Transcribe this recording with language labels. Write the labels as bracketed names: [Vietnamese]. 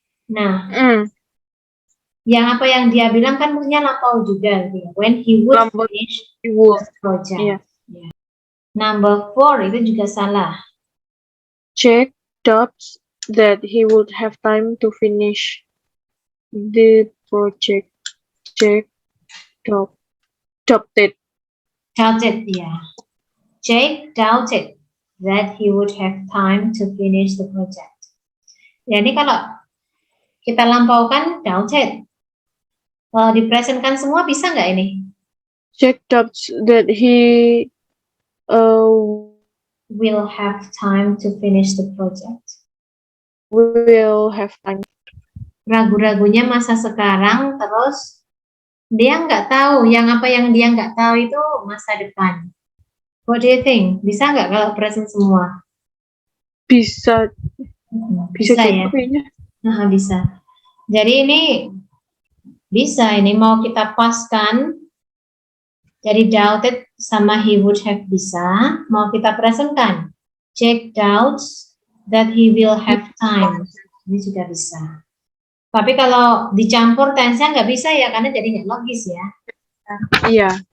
[Indonesian] Nah, yang apa yang dia bilang kan mestinya lampau juga, gitu ya. [English] When he would finish the project. Yeah. Yeah. Number 4 [Indonesian] itu juga salah. [English] Jack doubts that he would have time to finish the project. Jack doubted. Doubted, yeah. Jake doubted that he would have time to finish the project. [Indonesian] Jadi kalau kita lampaukan doubted, kalau dipresentkan semua bisa nggak ini? [English] Jack doubts that he will have time to finish the project. Will have time. [Indonesian] Ragu-ragunya masa sekarang, terus dia nggak tahu, yang dia nggak tahu itu masa depan. [English] What do you think? [Indonesian] Bisa nggak kalau [English] present semua? [Indonesian] Bisa ya? Nah, bisa. Jadi ini bisa, ini mau kita paskan. Jadi doubted sama he would have bisa. Mau kita presentkan. [English] Jack doubts that he will have time. [Indonesian] Ini juga bisa. Tapi kalau dicampur tense-nya nggak bisa ya, karena jadi nggak logis ya. Iya.